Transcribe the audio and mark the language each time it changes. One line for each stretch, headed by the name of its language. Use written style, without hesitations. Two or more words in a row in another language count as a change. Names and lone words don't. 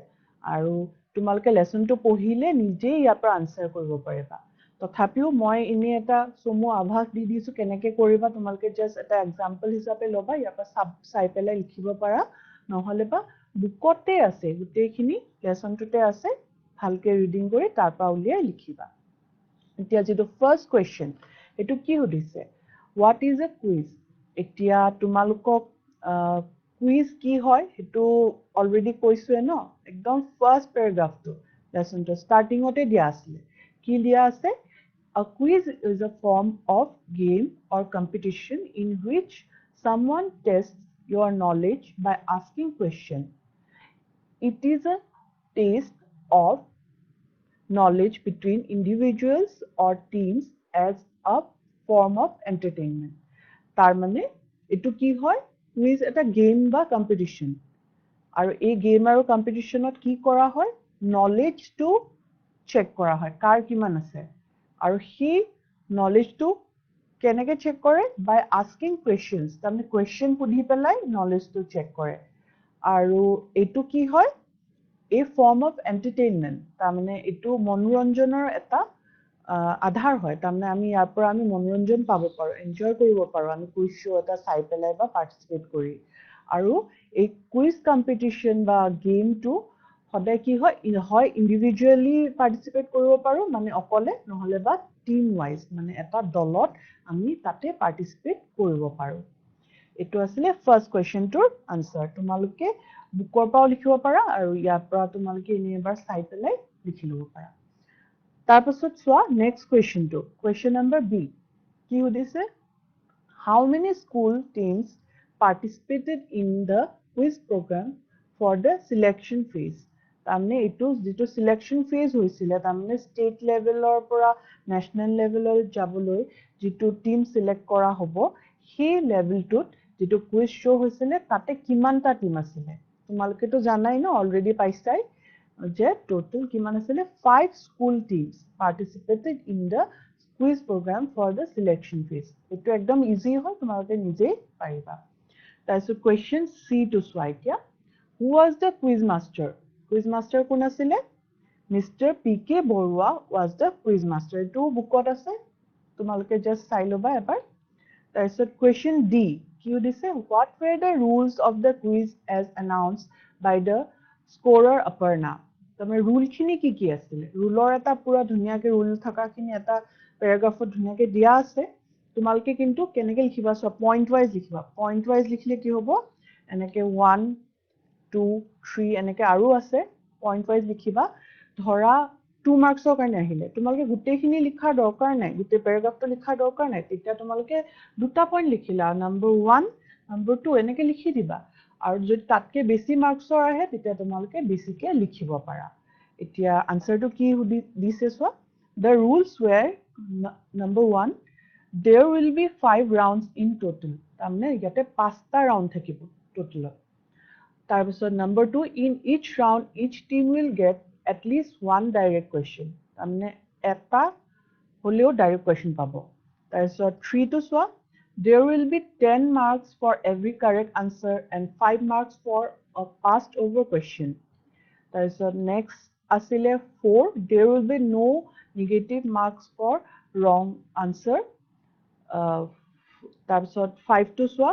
Assamese: আৰু তোমালোকে লেসনটো পঢ়িলে নিজে ইয়াৰ পৰা আনসাৰ কৰিব পাৰিবা তথাপিও মই ইনি এটা সমু আভাস দি দিছো কেনেকে কৰিবা তোমালোকে জাস্ট এটা এক্সাম্পল হিচাপে লবা ইয়াৰ পৰা চাই পেলাই লিখিব পাৰা নহলে বা বুকতে আছে গোটেইখিনি লেসনটোতে আছে ভালকে ৰিডিং কৰি তাৰ পৰা উলিয়াই লিখিবা এতিয়া যেটো
English: first question
Assamese: এটো কি সুধিছে
English: what is a quiz
Assamese: এতিয়া তোমালোকক কুইজ কি হয় হেতু অলৰেডি কৈছোৱে ন একদম ফাৰ্স্ট প্যাৰাগ্ৰাফটো লেসনটো স্টাৰ্টিংতে দিয়া আছে কি দিয়া আছে
English: a quiz is a form of game or competition in which someone tests your knowledge by asking question it is a test of knowledge between individuals or teams as a form of entertainment
Assamese: তাৰ মানে এটো কি হয় কুইজ এটা গেম বা কম্পিটিশন আৰু এই গেম আৰু কম্পিটিশনত কি কৰা হয় নলেজটো চেক কৰা হয় কাৰ কিমান আছে আৰু হি নলেজটো কেনেকে চেক কৰে
English: by asking questions
Assamese: তাৰমানে কোৱেশ্চন সুধি পেলাই নলেজটো চেক কৰে আৰু এটো কি হয়
English: a form of entertainment
Assamese: তাৰমানে এটো মনোৰঞ্জনৰ এটা আধাৰ হয় তাৰমানে আমি ইয়াৰ পৰা আমি মনোৰঞ্জন পাব পাৰো এনজয় কৰিব পাৰো আমি
English: quiz show
Assamese: এটা চাই পেলাই বা পাৰ্টিসিপেট কৰি আৰু এই
English: quiz competition
Assamese: বা গেমটো সদায় কি হয় ইন্ডিভিজুয়ালি পাৰ্টিসিপেট কৰিব পাৰো মানে অকলে নহলে বা
English: team wise
Assamese: মানে এটা দলত আমি তাতে পাৰ্টিসিপেট কৰিব পাৰো এটো আসলে ফাৰ্স্ট কোৱেশ্চনটোৰ আনসাৰ তোমালোকে বুকৰ পৰা লিখিব পাৰা আৰু ইয়াৰ পৰা তোমালোকে এনে এবাৰ চাই পেলাই লিখি লব পাৰা তাৰ পাছত চোৱা নেক্সট কোৱেশ্চনটো
English: question number B
Assamese: কি সুধিছে
English: how many school teams participated in the quiz program for the selection phase
Assamese: তাৰমানে এটো যেটো
English: selection phase
Assamese: হৈছিল তাৰমানে ষ্টেট লেভেলৰ পৰা নেশনাল লেভেলৰ যাবলৈ যেটো টিম সিলেক্ট কৰা হ'ব সেই লেভেলটোত যেটো
English: quiz show
Assamese: হৈছিল তাতে কিমানটা টিম আছিল তোমালোকে তো জানাই ন অলৰেডি পাইছাই যে টোটাল কিমান আছিল 5
English: school teams participated in the quiz program for the selection phase
Assamese: এটো একদম ইজি হয় তোমালোকে নিজে পাৰিবা তাৰপিছত
English: question C two
Assamese: চোৱা এতিয়া
English: who was the quiz master
Assamese: কোন আছিল Mr. P.K.
English: Borua was the quiz master
Assamese: এটো বুকত আছে তোমালোকে জাস্ট চাই লবা এবাৰ তাৰপিছত
English: question D
Assamese: কি দিছে
English: what were the rules of the quiz as announced by the scorer Aparna
Assamese: তাৰমানে ৰুল খিনি কি আছিল ৰুলৰ এটা পুৰা ধুনিয়াকে ৰুল থাকাখিনি এটা প্যাৰাগ্ৰাফত ধুনিয়াকে দিয়া আছে তোমালোকে কিন্তু কেনেকে লিখিবা সব
English: point wise
Assamese: লিখিলে কি হ'ব এনেকে 1 2 3 এনেকে আৰু আছে
English: point wise
Assamese: লিখিবা ধৰা 2 মাৰ্কছৰ কাৰণে আহিলে তোমালোকে গুটেইখিনি লিখাৰ দৰকাৰ নাই গুটেই প্যাৰাগ্ৰাফটো লিখাৰ দৰকাৰ নাই তেতিয়া তোমালোকে দুটা পইণ্ট লিখিলা নম্বৰ 1 নম্বৰ 2 এনেকে লিখি দিবা আৰু যদি তাতকে বেছি মাৰ্কছৰ আহে তেতিয়া তোমালোকে বেছিকে লিখিব পাৰা এতিয়া আনসাৰটো কি দিছে চোৱা
English: the rules were number 1 there will be 5 rounds in total
Assamese: তাৰমানে ইয়াতে 5টা ৰাউণ্ড থাকিব টোটালত তাৰপিছত
English: number 2 in each round each team will get at least one direct question
Assamese: তাৰমানে এটা হলেও
English: direct question
Assamese: পাব তাৰপিছত 3 টো চোৱা
English: There will be 10 marks for every correct answer and 5 marks for a passed over question.
Assamese: তাৰপিছত next আছিলে 4.
English: There will be no negative marks for wrong answer.
Assamese: তাৰপিছত 5 to চোৱা.